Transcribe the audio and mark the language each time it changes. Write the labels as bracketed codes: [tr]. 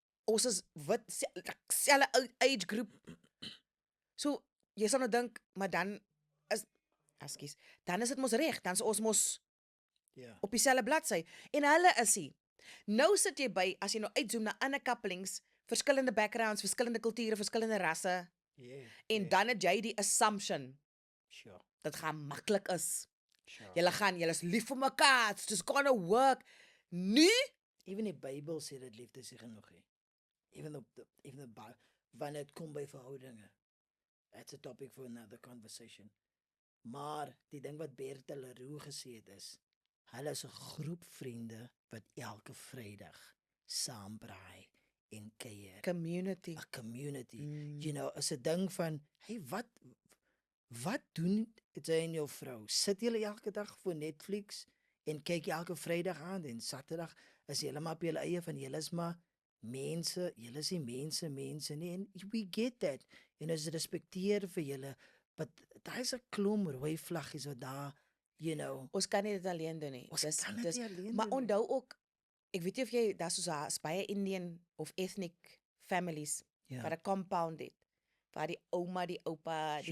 [af] Ons is wit, selfde age group. So jy sal nou dink, maar dan is dit mos reg, dan is ons mos Ja. op dieselfde bladsy. En hulle is hier. Nou sit jy by, as jy nou uitzoom na ander couplings, verskillende backgrounds, verskillende kulture, verskillende rasse, [en] Yeah. [af] en dan het jy die assumption, [en] Sure. [af] dat gaan maklik is. [en] Sure. [af] Julle is lief vir mekaar, [en] it's just gonna work. [af] Nu, Even die Bybel sê dat liefde is nie genoeg nie. [en] Even the Bible, [af] wanneer dit kom by verhoudinge. [en] That's a topic for another conversation. [af] Maar die ding wat Bertha Leroux gesê het is, hulle is 'n groep vriende wat elke Vrydag saam braai en kuier. [en] community. [af] 'n Community. Mm. You know, is 'n ding van, hey, wat doen jy en jou vrou? Sit julle elke dag voor Netflix en kyk elke Vrydag aan en Saterdag is julle maar op julle eie van julle is maar mense, julle is nie mense nie, en [en] we get that. [af] En ons respekteer vir julle, but daar is 'n klomp rooi vlaggies wat daar, [en] you know, [af] Ons kan nie dit alleen doen nie. ons kan dit nie alleen Maar doen nie. onthou ook, ek weet nie of jy, daar soos baie Indian of ethnic families, Ja. wat 'n compound het, waar die ouma, die oupa, die